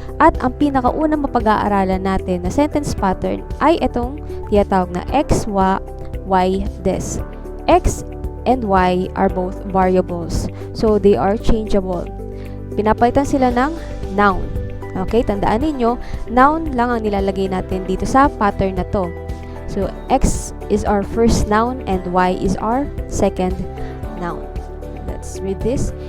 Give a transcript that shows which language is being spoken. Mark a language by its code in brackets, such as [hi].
[tl] At ang pinakaunang mapag-aaralan natin na sentence pattern ay itong tiyatawag na X, Y, des. [en] X and Y are both variables. So, they are changeable. [tl] Pinapalitan sila ng noun. Okay, tandaan ninyo, noun lang ang nilalagay natin dito sa pattern na to. [en] So, X is our first noun and Y is our second noun. Let's read this.